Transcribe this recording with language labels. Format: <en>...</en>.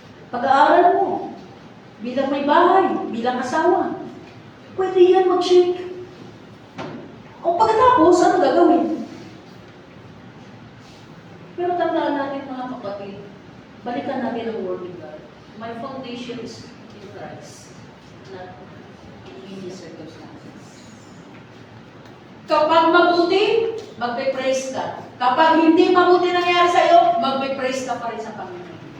<tl>Pag-aaral mo, bilang may bahay, bilang asawa, pwede yan mag-shake. O pagkatapos, ano gagawin? Pero tandaan natin mga kapatid, balikan natin ang</tl> <en>word of God. My foundation is in Christ, not in any circumstances.</en> <tl>Kapag mabuti, magpe-praise ka. Kapag hindi mabuti nangyari sa iyo, magpe-praise ka pa rin sa Panginoon.</tl>